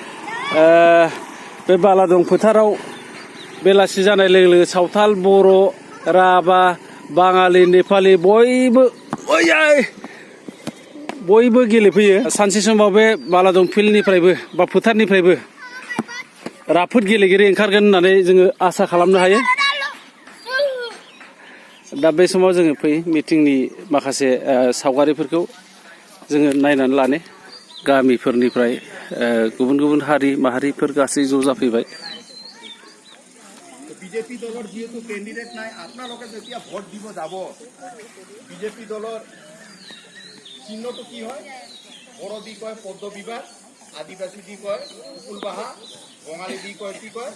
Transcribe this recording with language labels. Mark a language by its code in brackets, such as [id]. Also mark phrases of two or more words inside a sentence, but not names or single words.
[brx] बे बालादं फोथाराव बेलासि जानाय लोगो लोगो सावथाल बर' राभा बाङालि नेपालि बयबो गेलेफैयो सानसे समाव बे बालादं फिल्डनिफ्रायबो बा फोथारनिफ्रायबो राफोद गेलेगिरि ओंखारगोन होननानै जोङो आसा खालामनो हायो दा बे समाव जोङो फैयो मिटिंनि माखासे सावगारिफोरखौ जोङो नायनानै लानो गामिफोरनिफ्राय गुबुन गुबुन हारि माहारिफोर गासै ज' जाफैबाय [as] বিজেপি দলৰ যেহেতু কেণ্ডিডেট নাই আপোনালোকে যেতিয়া ভোট দিব যাব বিজেপি দলৰ চিহ্নটো কি হয় বড়ো দি কয় পদ্ম বিবাহ আদিবাসী দি কয় উকুল বাহা বঙালী দি কয় কি কয়